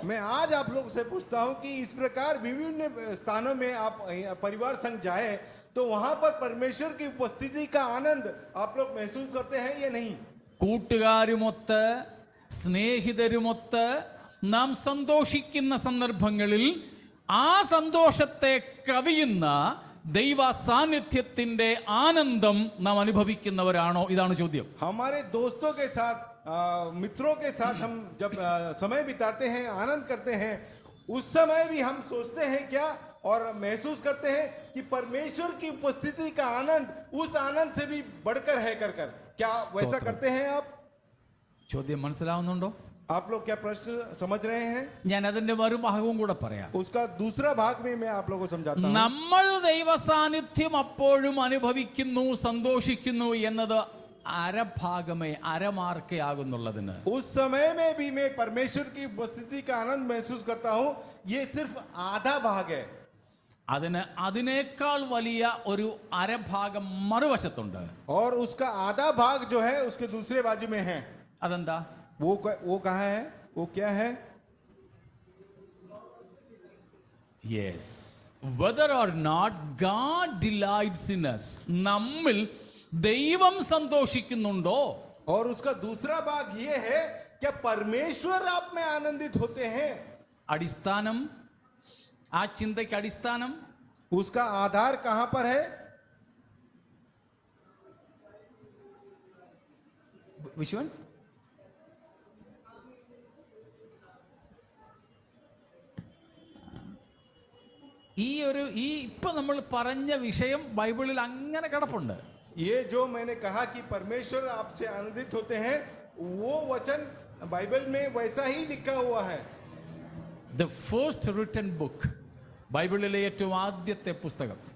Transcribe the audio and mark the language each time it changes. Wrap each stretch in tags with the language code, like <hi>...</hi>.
<hi>मैं आज आप लोग से पूछता हूं कि इस प्रकार विभिन्न स्थानों में आप परिवार संग जाए तो वहां पर परमेश्वर की उपस्थिति का आनंद आप लोग महसूस करते हैं या नहीं?</hi> <ml>കൂട്ടുകാരുമൊത്ത് സ്നേഹിതരുമൊത്ത് നാം സന്തോഷിക്കുന്ന സന്ദർഭങ്ങളിൽ ആ സന്തോഷത്തെ കവിയുന്ന ദൈവ സാന്നിധ്യത്തിന്റെ ആനന്ദം നാം അനുഭവിക്കുന്നവരാണോ? ഇതാണ് ചോദ്യം.</ml> <hi>हमारे दोस्तों के साथ मित्रों के साथ हम जब समय बिताते हैं, आनंद करते हैं, उस समय भी हम सोचते हैं क्या और महसूस करते हैं कि परमेश्वर की उपस्थिति का आनंद उस आनंद से भी बढ़कर है कर क्या वैसा करते हैं आप?</hi> <ml>ചോദ്യം മനസ്സിലാവുന്നുണ്ടോ?</ml> <hi>आप लोग क्या प्रश्न समझ रहे हैं?</hi> <ml>ഞാൻ അതിന്റെ മറുഭാഗവും കൂടെ പറയാം.</ml> <hi>उसका दूसरा भाग में मैं आप लोगों को समझाता हूं.</hi> <ml>നമ്മൾ ദൈവ സാന്നിധ്യം അപ്പോഴും അനുഭവിക്കുന്നു, സന്തോഷിക്കുന്നു എന്നത് അരഭാഗമേ, അരമാർക്കേ ആകുന്നുള്ളതിന്.</ml> <hi>उस समय में भी मैं परमेश्वर की उपस्थिति का आनंद महसूस करता हूं, ये सिर्फ आधा भाग है.</hi> <ml>അതിനേക്കാൾ വലിയ ഒരു അരഭാഗം മറുവശത്തുണ്ട്.</ml> <hi>और उसका आधा भाग जो है उसके दूसरे बाजू में है.</hi> <ml>അതെന്താ?</ml> <hi>वो कहाँ है? वो क्या है?</hi> <en>Yes. Whether or not God delights in us.</en> <ml>നമ്മിൽ ദൈവം സന്തോഷിക്കുന്നുണ്ടോ?</ml> <hi>और उसका दूसरा भाग ये है, क्या परमेश्वर आप में आनंदित होते हैं?</hi> <ml>അടിസ്ഥാനം, ആ ചിന്തയ്ക്ക് അടിസ്ഥാനം,</ml> <hi>उसका आधार कहां पर है?</hi> <ml>വിശ്വൻ, ഈ ഇപ്പൊ നമ്മൾ പറഞ്ഞ വിഷയം ബൈബിളിൽ അങ്ങനെ കിടപ്പുണ്ട്.</ml> <hi>ये जो मैंने कहा कि परमेश्वर आपसे आनंदित होते हैं, वो वचन बाइबल में वैसा ही लिखा हुआ है.</hi> <en>The first written book,</en> <ml>ബൈബിളിലെ ഏറ്റവും ആദ്യത്തെ പുസ്തകം,</ml>